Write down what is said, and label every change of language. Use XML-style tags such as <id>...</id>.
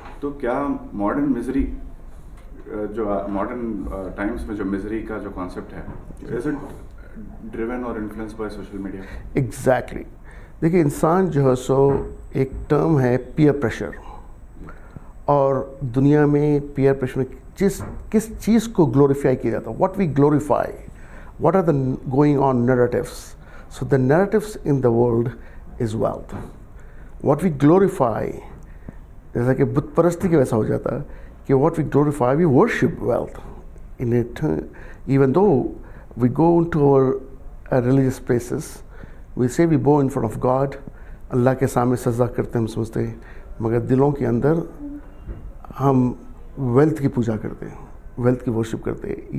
<ur>تو کیا modern misery جو ماڈرن ٹائمس میں جو مزری کا جو کانسیپٹ ہے,</ur> <en>Is it driven or influence by social media? Exactly.</en> <ur>دیکھیے انسان جو ہے سو ایک ٹرم ہے پیئر پریشر, اور دنیا میں پیئر پریشر میں کس چیز کو گلوریفائی کیا جاتا ہے,</ur> <en>What we glorify, what are the going on narratives. So the narratives in the world is wealth. What we glorify,</en> <ur>جیسا کہ بت پرستی کے ویسا ہو جاتا ہے</ur> <en>کہ what we glorify we worship wealth in it. Even though we go into our religious places, we say we bow in front of God,</en> <ur>اللہ کے سامنے سجدہ کرتے ہیں ہم سمجھتے ہیں, مگر دلوں کے اندر ہم ویلتھ کی پوجا کرتے ہیں, ویلتھ کی ورشپ کرتے ہیں.</ur>